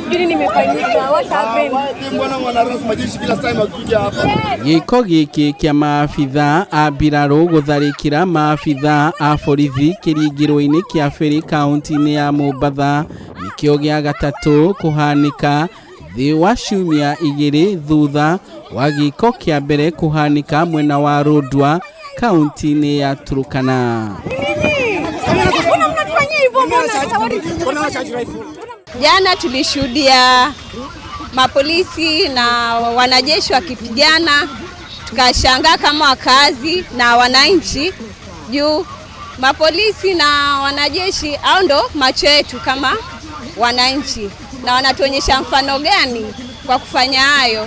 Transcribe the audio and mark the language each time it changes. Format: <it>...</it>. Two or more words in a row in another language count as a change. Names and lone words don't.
<ki>Gĩko gĩkĩ kĩa maabitha a mbirarũ gũtharĩkĩra maabitha a borithi kĩringĩro-inĩ kĩa Ferry kaunti-inĩ ya Mombatha nĩkĩo gĩa gatatũ kũhanĩka thĩ wa ciumia igĩrĩ thutha wa gĩko kĩa mbere kũhanĩka mwena wa Lodwar kaunti-inĩ ya Turkana.</ki> <sw>Jana tulishuhudia mapolisi na wanajeshi wakipigana, tukashangaa kama wakazi na wananchi juu mapolisi na wanajeshi hao ndo macho yetu kama wananchi, na wanatuonyesha mfano gani kwa kufanya hayo.</sw>